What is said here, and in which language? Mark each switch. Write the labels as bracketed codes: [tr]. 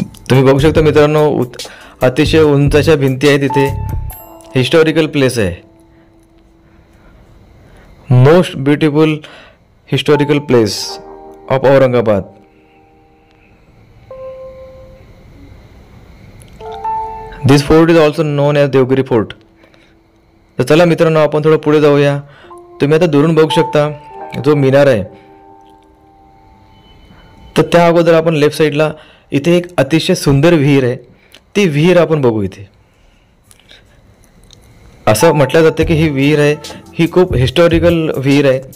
[mr] तुम्ही बघू शकता मित्रांनो, अतिशय उंचाच्या भिंती आहेत इथे. [en] Historical place आहे, most beautiful historical place of Aurangabad. This fort is also known as Devgiri fort. [mr] तर चला मित्रांनो, आपण थोडं पुढे जाऊया. तुम्ही आता दुरून बघू शकता जो मिनार आहे. तर त्या अगोदर आपण लेफ्ट साईडला इथे एक अतिशय सुंदर विहीर आहे. ती विहीर आपण बघू. इथे असं म्हटलं जातं की ही विहीर आहे ही खूप हिस्टॉरिकल विहीर आहे.